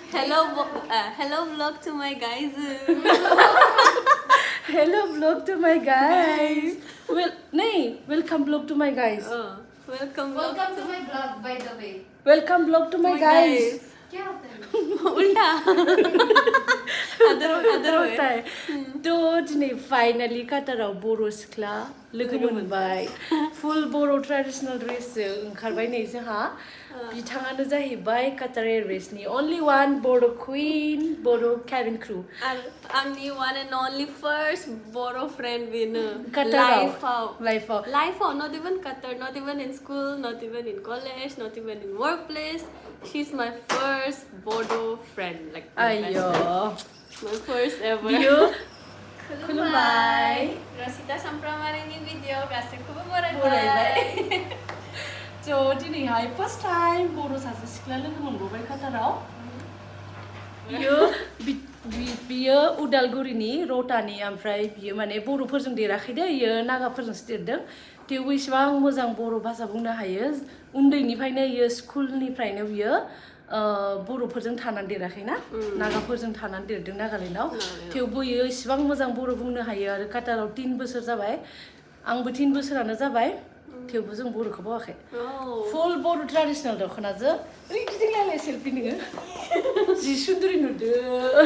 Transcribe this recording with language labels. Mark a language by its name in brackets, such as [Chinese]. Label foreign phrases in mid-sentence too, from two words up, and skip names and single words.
[English] Hello vlog to my guys. Hello vlog to my guys. Welcome vlog to my guys. Welcome to my vlog, by the way. Welcome vlog to my guys. [Hindi] क्या होता है? [English] उल्टा other way. [Bodo] तो दिनै फाइनालि काटाराव बर' सिख्ला लोगो मोनबाय फुल बर' [English] traditional dressजों [Bodo] ओंखारबाय नै जोंहा बिथाङानो जाहैबाय काटार एयारवेजनि [English] only one बर' queen बर' cabin crew आंनि one and only first Bodo friend बेनो [Bodo] लाइफआव [English] not even Qatar, not even in school, not even in college, not even in workplace. She's my first Bodo friend, like my first ever. [Bodo] खुलुमबाय Rosita सामफ्रामारिनि भिडिअ गासैखौबो बरायबाय. So दिनैहाय [English] first time [Bodo] बर' सासे सिख्ला लोगो मोनबाय काटाराव बियो उदालगुरिनि रटानि ओमफ्राय बियो माने बर'फोरजों देराखै दे बियो नागाफोरजोंसो देरदों थेवबो इसिबां मोजां बर' भाषा बुंनो हायो उन्दैनिफ्रायनो बियो स्कुलनिफ्रायनो बियो बर'फोरजों थानानै देराखैना नागाफोरजों थानानै देरदों नागालेण्डआव थेवबो बियो इसिबां मोजां बर' बुंनो हायो आरो काटाराव 3 बोसोर जाबाय आंबो 3 बोसोरानो जाबाय थेवबो जों बर'खौ बावाखै [English] full Bodo traditional [Bodo] दख'नाजों ओरै गिदिंलायलाय सेल्फि नोङो जि सुन्दुरि नुदों